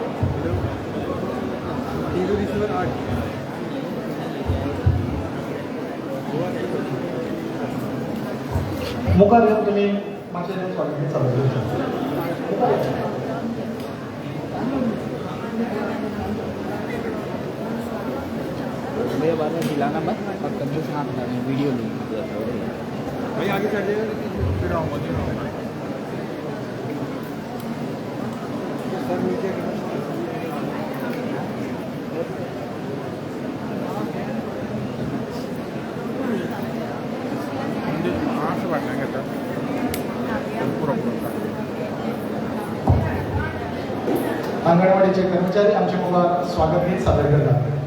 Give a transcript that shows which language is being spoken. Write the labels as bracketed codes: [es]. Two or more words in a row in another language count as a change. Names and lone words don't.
[kok] मुखार येऊन तुम्ही आचार्य स्वागत गीत सादर करचे. [hi] भैया बाद में मिलाना मत और कम से कम वीडियो भाई आगे चल जाइए फिर आऊँगा सर नीचे से बैठना कहता पूरा [mr] अंगणवाडीचे कर्मचारी आमचे मुलं स्वागत गीत सादर करतात.